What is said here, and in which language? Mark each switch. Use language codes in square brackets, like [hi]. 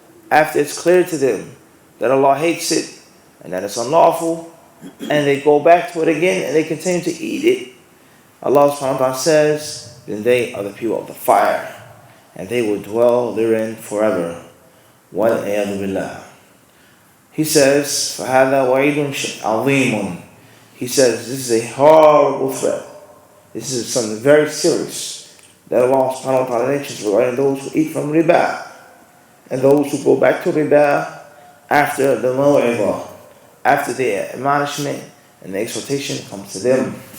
[en] after it's clear to them that Allah hates it and that it's unlawful, and they go back to it again and they continue to eat it, Allah subhanahu wa ta'ala says, then they are the people of the fire, and they will dwell therein forever. [ar] وَالْعِيَاذُ بِاللَّهِ. [en] He says, [ar] فَهَذَا وَعِيدٌ عَظِيمٌ. [en] He says, this is a horrible threat. This is something very serious that Allah subhanahu wa ta'ala mentions regarding those who eat from riba, and those who go back to riba after the maw'idah, after the admonishment and the exhortation comes to them.